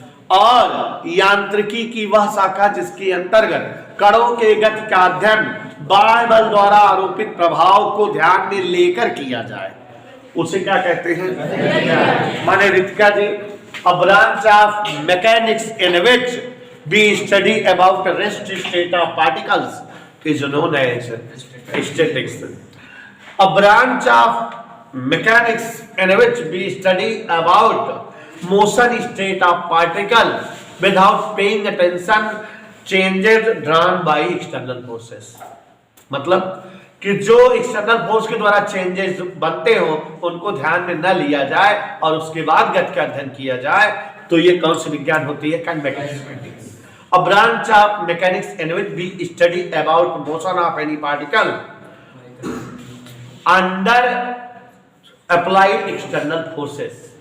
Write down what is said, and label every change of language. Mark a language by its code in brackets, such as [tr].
[hi] और यांत्रिकी की वह शाखा जिसके अंतर्गत कणों के गति का अध्ययन बाह्य बल द्वारा आरोपित प्रभाव को ध्यान में लेकर किया जाए, उसे क्या कहते हैं, माने रितिका जी, [en] a branch of mechanics in which we study about the rest state of particles is known as statics. A branch of mechanics in which we study about motion state of particle without paying attention changes drawn by external forces. [hi] मतलब कि जो external force के द्वारा changes बनते हो उनको ध्यान में न लिया जाए और उसके बाद गति का अध्ययन किया जाए, तो ये कौन सी विज्ञान होती है, kinematics. [en] A branch of mechanics in which we study about motion of any particle under applied external forces.